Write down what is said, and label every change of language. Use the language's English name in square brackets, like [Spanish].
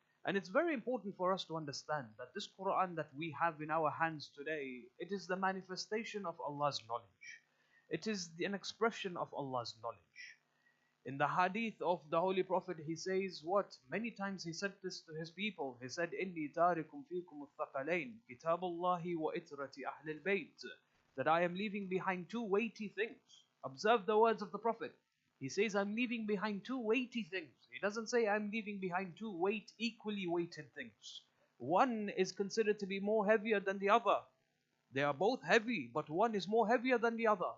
[English] And it's very important for us to understand that this Quran that we have in our hands today, it is the manifestation of Allah's knowledge. It is an expression of Allah's knowledge. In the hadith of the Holy Prophet, he says what? Many times he said this to his people. He said, [Arabic] إِنِّي تَارِكُمْ فِيكُمُ الثَّقَلَيْنِ كِتَابُ اللَّهِ وَإِتْرَةِ أَهْلِ الْبَيْتِ. [English] That I am leaving behind two weighty things. Observe the words of the Prophet. He says, I'm leaving behind two weighty things. He doesn't say I'm leaving behind two equally weighted things. One is considered to be more heavier than the other. They are both heavy, but one is more heavier than the other.